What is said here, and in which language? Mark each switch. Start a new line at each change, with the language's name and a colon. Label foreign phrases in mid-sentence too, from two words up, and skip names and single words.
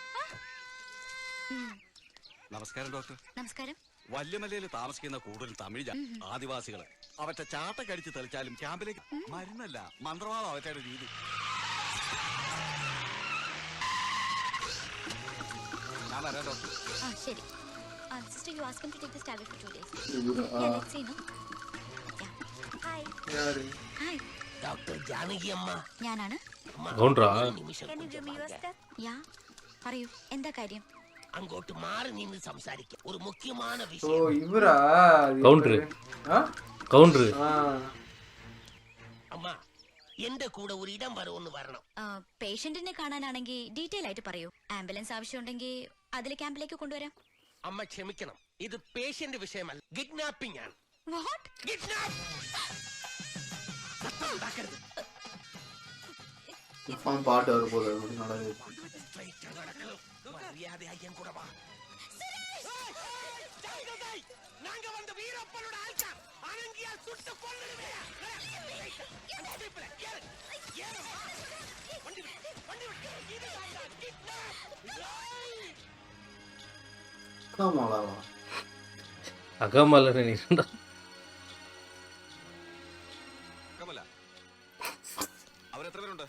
Malayalam: നമസ്കാരം ഡോക്ടർ. നമസ്കാരം. വല്യമലയിൽ താമസിക്കുന്ന കൂടുതൽ തമിഴ് ആദിവാസികള് അവറ്റ ചാട്ടക്കടിച്ച് തെളിച്ചാലും ക്യാമ്പിലേക്ക് മരുന്നല്ല മന്ത്രവാദം അവറ്റയുടെ രീതി. ഞാൻ വരാം ഡോക്ടർ. ശരി.
English: Sister, you ask him to take this tablet for 2 days. Yeah, let's see, no? Yeah. Hi. Hi. Dr. Janaki amma.
Malayalam: ഞാനാണ്. കൗണ്ടറാ?
English: Can you give me your step? Yeah.
Malayalam: പറയൂ, എന്താ കാര്യം? അങ്ങോട്ട് മാറി നിന്ന് സംസാരിക്കാം. ഒരു മുഖ്യமான ഓ വിഷയം. ഇവരാ കൗണ്ടർ കൗണ്ടർ. അമ്മ എന്റെ കൂടെ ഒരു ഇടം വരെ ഒന്ന് വരണം. പേഷ്യന്റിനെ കാണാനാണെങ്കിൽ ഡീറ്റെയിൽ ആയിട്ട് പറയൂ. ആംബുലൻസ് ആവശ്യമുണ്ടെങ്കിൽ അതിലെ ക്യാമ്പിലേക്ക് കൊണ്ടുവരാം. അമ്മ ക്ഷമിക്കണം, ഇത് പേഷ്യന്റ് വിഷയമല്ല, കിഡ്നാപ്പിംഗ് ആണ്.
English: What?
Malayalam: കിഡ്നാപ്പ്. പാട്ട് വരുമ്പോൾ നടക്കുന്നത്
Tamil: மரியாதையாக என் கூட வா. நாங்க வந்து வீரப்பனோட ஆள்கா அனங்கியா சுட்டு கொன்னுடுவே.
Malayalam: അകമല അവരെത്ര പേരുണ്ട്?